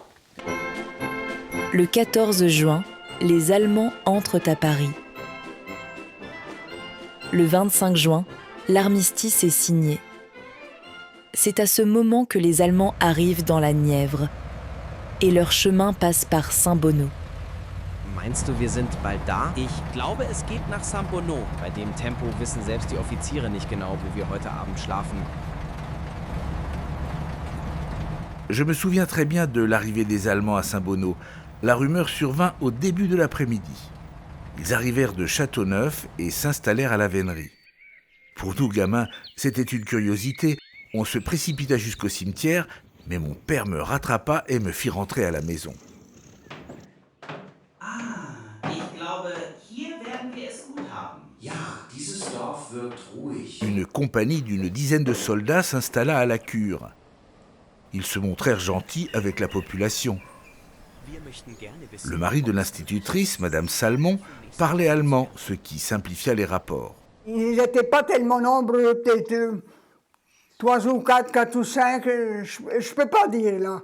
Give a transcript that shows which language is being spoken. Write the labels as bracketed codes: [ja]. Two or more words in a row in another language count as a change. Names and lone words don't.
[fr] Le 14 juin, les Allemands entrent à Paris. Le 25 juin, l'armistice est signé. C'est à ce moment que les Allemands arrivent dans la Nièvre et leur chemin passe par Saint-Bonneau. [de] Meinst du, wir sind bald da? Ich glaube, es geht nach Saint-Bonneau. Bei dem Tempo wissen selbst die Offiziere nicht genau, wo wir heute Abend schlafen. [fr] Je me souviens très bien de l'arrivée des Allemands à Saint-Bonneau. La rumeur survint au début de l'après-midi. Ils arrivèrent de Châteauneuf et s'installèrent à la Vénerie. Pour nous gamins, c'était une curiosité. On se précipita jusqu'au cimetière, mais mon père me rattrapa et me fit rentrer à la maison. [de] Ich glaube, hier werden wir es gut haben. Ja, dieses Dorf wirkt ruhig. [fr] Une compagnie d'une dizaine de soldats s'installa à la cure. Ils se montrèrent gentils avec la population. Le mari de l'institutrice, Madame Salmon, parlait allemand, ce qui simplifia les rapports. Ils n'étaient pas tellement nombreux, peut-être 3 ou 4 ou 5, je ne peux pas dire là.